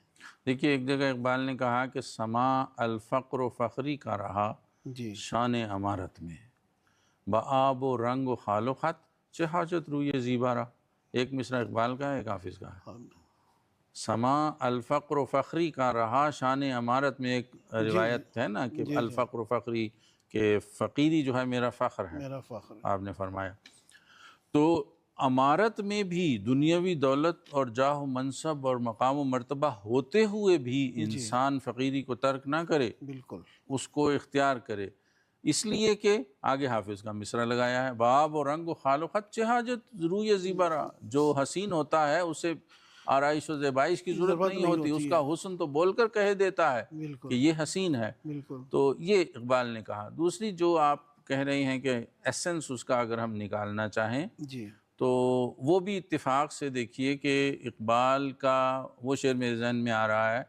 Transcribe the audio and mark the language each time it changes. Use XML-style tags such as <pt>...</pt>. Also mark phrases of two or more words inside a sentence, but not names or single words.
<ur>دیکھیے، ایک جگہ اقبال نے کہا کہ</ur> <ar>سما الفقر و فخری</ar> <ur>کا رہا جی شان امارت میں،</ur> <fa>بآب و رنگ و خال و خط چہ حاجت روی زیبا را.</fa> <ur>ایک مصرع اقبال کا ہے، ایک حافظ کا ہے.</ur> <ar>سما الفقر و فخری</ar> <ur>کا رہا شان امارت میں. ایک روایت ہے نا کہ جی</ur> <ar>الفقر و فخری،</ar> <ur>کہ فقیری جو ہے میرا فخر ہے، میرا فخر ہے. آپ نے فرمایا. تو امارت میں بھی دنیاوی دولت اور جاہ و منصب اور مقام و مرتبہ ہوتے ہوئے بھی انسان فقیری کو ترک نہ کرے، بالکل اس کو اختیار کرے. اس لیے کہ آگے حافظ کا مصرع لگایا ہے،</ur> <fa>بآب و رنگ و خال و خط چہ حاجت روی زیبا را.</fa> <ur>جو حسین ہوتا ہے اسے آرائش و زیبائش کی ضرورت نہیں ہوتی، اس کا حسن تو بول کر کہہ دیتا ہے کہ یہ حسین ہے. بالکل تو یہ اقبال نے کہا. دوسری جو آپ کہہ رہی ہیں کہ ایسنس اس کا اگر ہم نکالنا چاہیں جی تو وہ بھی اتفاق سے دیکھیے کہ اقبال کا وہ شعر میرے ذہن میں آ رہا ہے</ur>